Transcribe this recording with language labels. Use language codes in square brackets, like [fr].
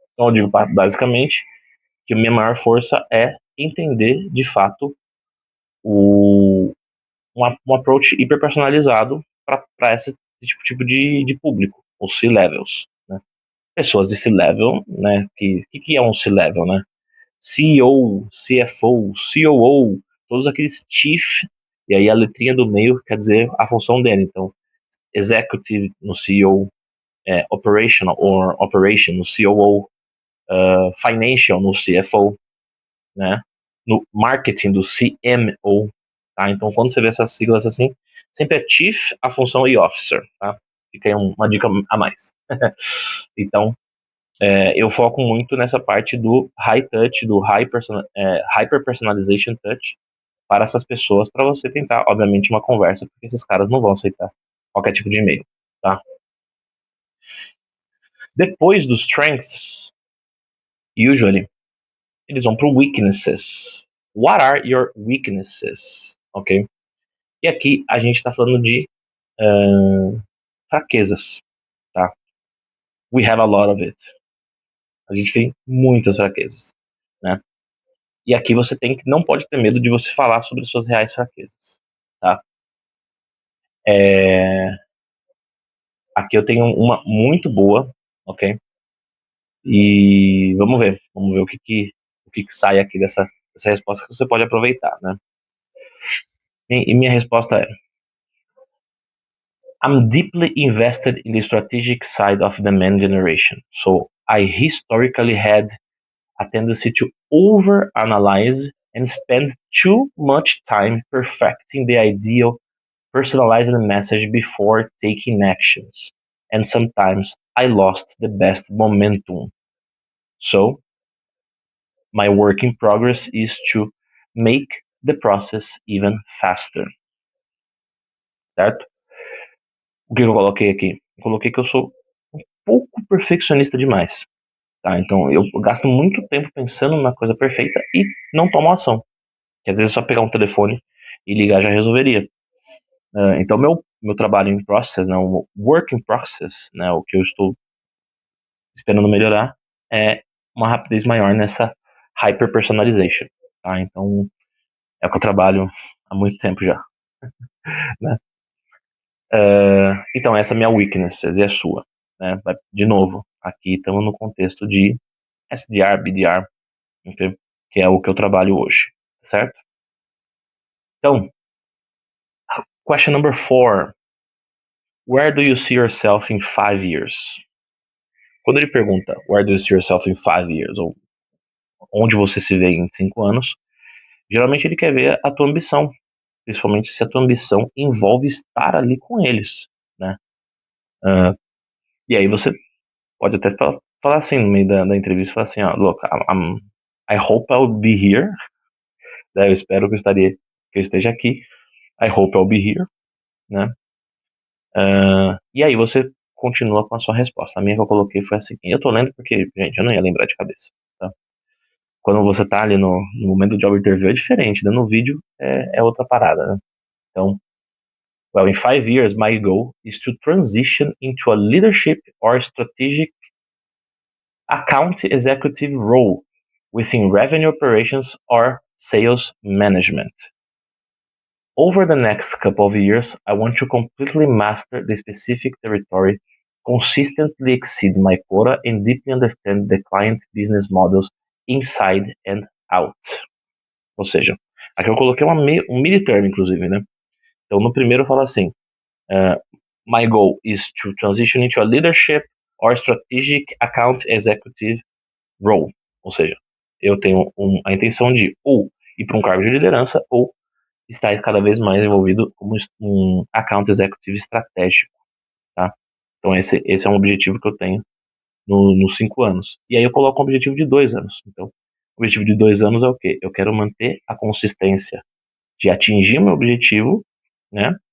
[pt] Então eu digo basicamente que a minha maior força é entender de fato um approach hiper personalizado para esse tipo de público, os C-levels, né? Pessoas de C-level, né? Que é um C-level, né? CEO, CFO, COO, todos aqueles chief, e aí a letrinha do meio quer dizer a função dele. Então, executive no CEO, operational or operation no COO, financial no CFO, né? No marketing do CMO, tá? Então, quando você vê essas siglas assim, sempre é Chief, a função e Officer, tá? Fica aí uma dica a mais. Então, eu foco muito nessa parte do high touch, do hyper personalization touch para essas pessoas, para você tentar, obviamente, uma conversa, porque esses caras não vão aceitar qualquer tipo de e-mail, tá? Depois dos strengths, usually, eles vão para weaknesses. [en] What are your weaknesses? Ok? [pt] E aqui a gente está falando de fraquezas, tá? [en] We have a lot of it. [pt] A gente tem muitas fraquezas, né? E aqui você não pode ter medo de você falar sobre suas reais fraquezas, tá? Aqui eu tenho uma muito boa, ok? E vamos ver o que sai aqui dessa resposta que você pode aproveitar, né? E minha resposta é: [en] I'm deeply invested in the strategic side of demand generation, so I historically had a tendency to overanalyze and spend too much time perfecting the ideal personalized message before taking actions. and sometimes I lost the best momentum. So, my work in progress is to make the process even faster. [pt] Certo? O que eu coloquei aqui? Eu coloquei que eu sou um pouco perfeccionista demais. Tá? Então, eu gasto muito tempo pensando na coisa perfeita e não tomo ação. Que às vezes só pegar um telefone e ligar já resolveria. Então, meu trabalho em process, né, o work in process, né, o que eu estou esperando melhorar, é uma rapidez maior nessa hyper personalization. Tá? Então, é o que eu trabalho há muito tempo já. Né? Então, essa é a minha weakness, e a sua. Né? De novo, aqui estamos no contexto de SDR, BDR, okay? Que é o que eu trabalho hoje, certo? [en] Então, question number 4. Where do you see yourself in 5 years? [pt] Quando ele pergunta, [en] where do you see yourself in 5 years? [pt] Ou onde você se vê em 5 anos, geralmente ele quer ver a tua ambição, principalmente se a tua ambição envolve estar ali com eles, né? E aí você pode até falar assim no meio da entrevista, falar assim, [en] look, I hope I'll be here, [pt] né? Eu espero que eu esteja aqui, [en] I hope I'll be here, [pt] né? E aí você continua com a sua resposta. A minha que eu coloquei foi assim, eu tô lendo porque, gente, eu não ia lembrar de cabeça, tá? Quando você tá ali no momento do job interview é diferente, né? No vídeo é outra parada, né? [en] Então, well, in 5 years, my goal is to transition into a leadership or strategic account executive role within revenue operations or sales management. Over the next couple of years, I want to completely master the specific territory, consistently exceed my quota, and deeply understand the client business models inside and out. [pt] Ou seja, aqui eu coloquei um mid-term, inclusive, né? Então, no primeiro eu falo assim, [en] my goal is to transition into a leadership or strategic account executive role. [pt] Ou seja, eu tenho a intenção de ou ir para um cargo de liderança ou estar cada vez mais envolvido como um account executive estratégico, tá? Então esse é um objetivo que eu tenho nos 5 anos. E aí eu coloco um objetivo de 2 anos. Então, o objetivo de 2 anos é o quê? Eu quero manter a consistência de atingir meu objetivo, né?